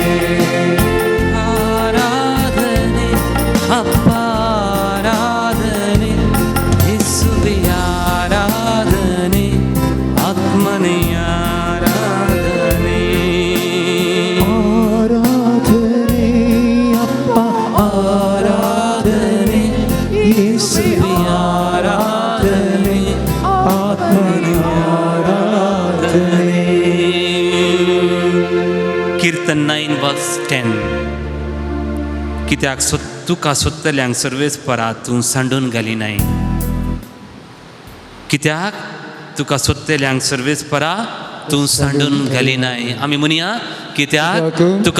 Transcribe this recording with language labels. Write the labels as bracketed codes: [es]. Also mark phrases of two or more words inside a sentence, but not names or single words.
[kn] ಆರಾಧನೆ ಅಪ್ಪ ಆರಾಧನೆ ಯೇಸುವೆ ಆರಾಧನೆ ಆತ್ಮನೇ ಆರಾಧನೆ ಆರಾಧನೆ ಅಪ್ಪ ಆರಾಧನೆ ಯೇಸುವೆ ಆರಾಧನೆ ಆತ್ಮನೇ ಆರಾಧನೆ [kok] कीर्तन 9 verse 10 कित्याक तुका सोदतल्यांक सर्वेच परात तूं सांडून घाली नाय कित्याक तुका सोदतल्यांक सर्वेच परा तूं सांडून घाली नाय आमी म्हणया कित्याक तुका